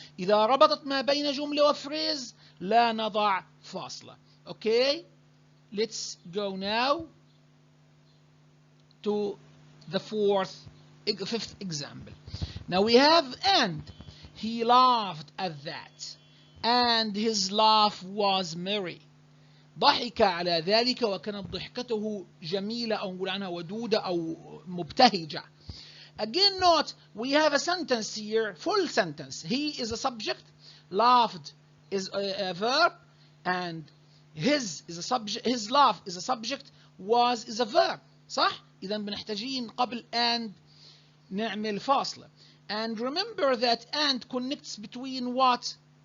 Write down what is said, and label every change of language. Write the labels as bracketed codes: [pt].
[ar] إذا ربطت ما بين جملة وفريز لا نضع فاصلة. [en] Okay? Let's go now to the fifth example. Now we have and. He laughed at that and his laugh was merry. [ar] ضحك على ذلك وكانت ضحكته جميلة أو نقول عنها ودودة أو مبتهجة. [en] Again note, we have a sentence here, full sentence. He is a subject, laughed is a verb, and his laugh is a subject, was is a verb. [ar] صح؟ إذا بنحتاجين قبل and نعمل فاصلة. [en] And remember that and connects between what?